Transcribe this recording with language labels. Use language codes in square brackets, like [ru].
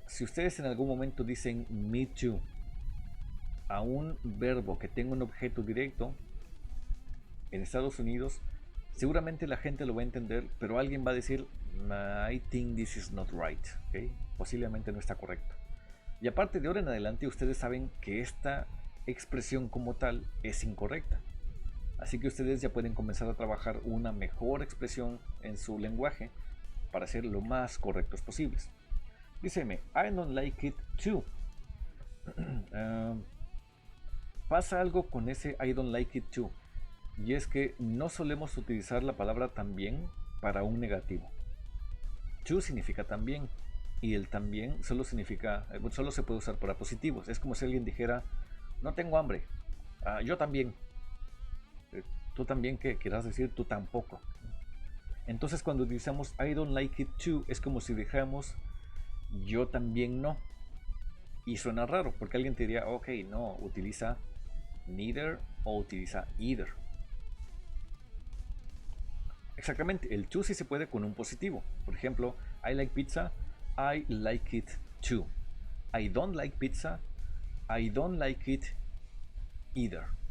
[es] Si ustedes en algún momento dicen [en] me too [es] a un verbo que tenga un objeto directo en Estados Unidos, seguramente la gente lo va a entender, pero alguien va a decir [en] I think this is not right, [es] ¿okay? Posiblemente no está correcto. Y aparte, de ahora en adelante ustedes saben que esta expresión como tal es incorrecta. Así que ustedes ya pueden comenzar a trabajar una mejor expresión en su lenguaje para ser lo más correctos posibles. Díceme, [en] I don't like it too. [es] Pasa algo con ese [en] I don't like it too, [es] y es que no solemos utilizar la palabra también para un negativo. To significa también, y el también solo se puede usar para positivos. Es como si alguien dijera, no tengo hambre. Yo también. Tú también, ¿qué quieras decir? Tú tampoco. Entonces cuando utilizamos [en] I don't like it too, [es] es como si dijéramos yo también no. Y suena raro, porque alguien te diría, ok, no, utiliza neither o utiliza either. Exactamente, el to sí se puede con un positivo. Por ejemplo, [en] I like pizza, I like it too. I don't like pizza, I don't like it either.